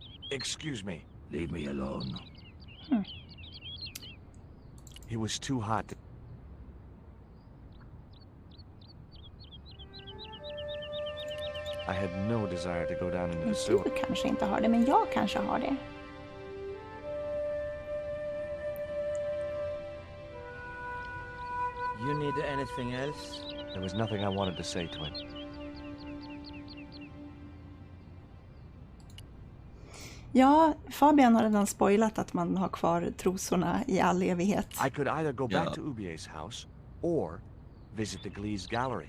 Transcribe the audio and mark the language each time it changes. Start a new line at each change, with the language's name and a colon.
English: Excuse me. Leave me alone. He was too hot. I had no desire to go down into the sewer.
Swedish: Du kanske inte har det, men jag kanske har det.
English: You need anything else? There was nothing I wanted to say to him.
Swedish: Ja, Fabian har redan spoilat att man har kvar trosorna i all evighet.
English: I could either go back to Ubier's house or visit the Glee's gallery.